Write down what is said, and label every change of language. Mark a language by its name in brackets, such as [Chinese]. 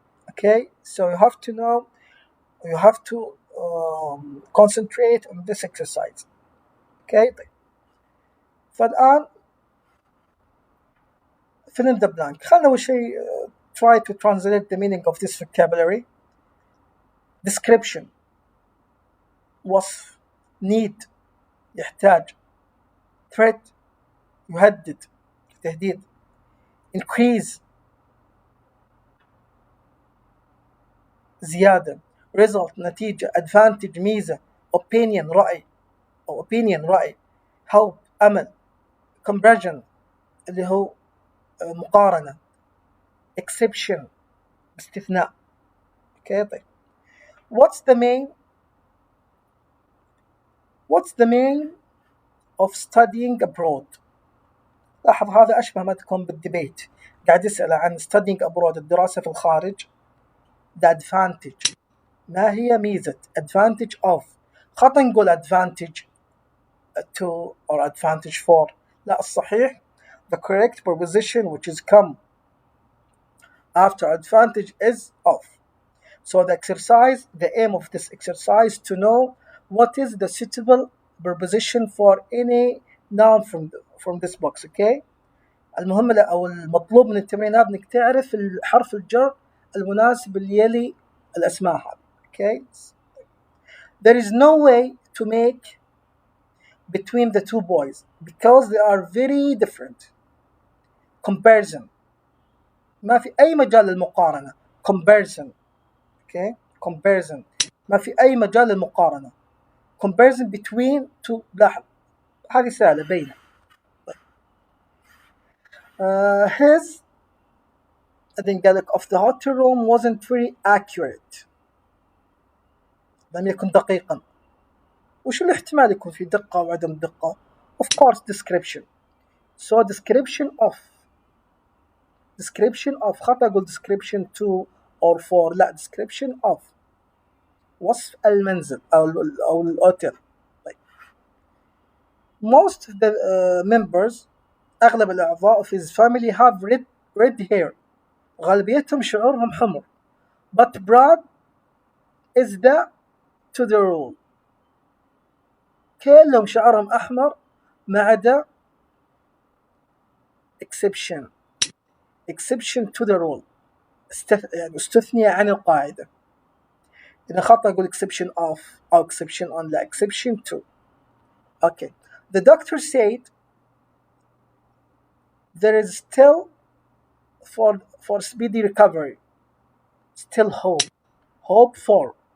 [English] Okay, so you have to know, you have to concentrate on this exercise. Okay, طيب. فالآن fill in the blank. [Arabic] خلنا أول شيء [English] try to translate the meaning of this vocabulary. [Arabic] Description وصف، need يحتاج، threat يهدد تهديد، increase زيادة، result نتيجة، advantage ميزة، opinion رأي أو opinion رأي، hope أمل، comparison اللي هو مقارنة، exception استثناء. [English] okay طيب what's the main of studying abroad. [Arabic] لاحظ هذا أشبه ما تكون بالديبيت، قاعد يسأل عن studying abroad الدراسة في الخارج. [English] the advantage [Arabic] ما هي ميزة [English] advantage of، [Arabic] خطأ نقول [English] advantage to or advantage for، [Arabic] لا الصحيح [English] the correct preposition which is come after advantage is of. So the exercise, the aim of this exercise to know what is the suitable preposition for any noun from this box. [Arabic] Okay, المهم أو المطلوب من التمرين هذا إنك تعرف الحرف الجر المناسب اللي يلي الأسماء هذه. [English] Okay, there is no way to make between the two boys because they are very different. [Arabic] Comparison ما في أي مجال للمقارنة. [English] Comparison. [Arabic] Okay, comparison ما في أي مجال للمقارنة. [English] Comparison between two. [Arabic] لاحظ هذه سهلة بينة. [English] His I think of the hotel room wasn't very accurate. [Arabic] لم يكن دقيقا. وش الاحتمال يكون في دقة وعدم دقة؟ [English] Of course description. So description of [Arabic] خطأ أقول [English] description to or for، لا description of [Arabic] وصف المنزل أو الأوتيل. طيب. [English] Most of the members [Arabic] أغلب الأعضاء [English] of his family have red hair. [Arabic] غالبيتهم شعورهم حمر. [English] But Brad is the to the rule. [Arabic] كلهم شعرهم أحمر ما عدا [English] exception to the rule، [Arabic] يعني استثني عن القاعدة. إذا خطأ أقول exception of أو exception on، لا exception to. [English] Okay, the doctor said there is still for speedy recovery. Still hope for.